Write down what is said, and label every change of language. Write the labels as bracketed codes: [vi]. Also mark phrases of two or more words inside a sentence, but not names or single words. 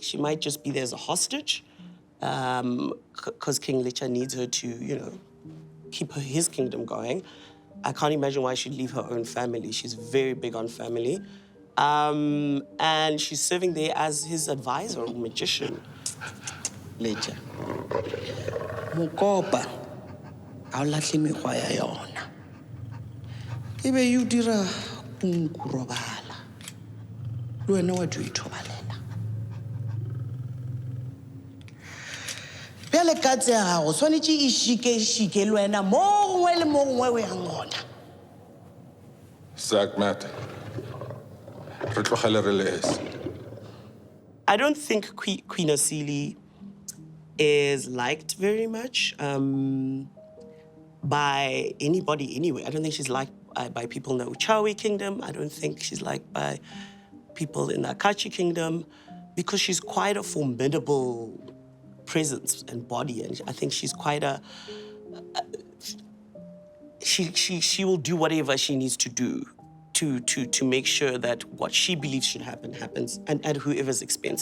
[en] She might just be there as a hostage, because King Lecha needs her to, keep his kingdom going. I can't imagine why she'd leave her own family. She's very big on family. And she's serving there as his advisor or magician. Lecha. Mokopa. [nso] A o lahle mekgwa ya yona. Ebe you dira nkurobala. Le wena wa di ithobalela. Bjale katse ya gago tshwanetse e shike le wena mo gongwe le mo gongwe o yang gona. Zach Matt. [en] I don't think Queen Asili is liked very much by anybody anyway. I don't think she's liked by people in the Uchawi kingdom. I don't think she's liked by people in the Akachi kingdom, because she's quite a formidable presence and body, and I think she's quite she will do whatever she needs to do to make sure that what she believes should happen happens, and at whoever's expense.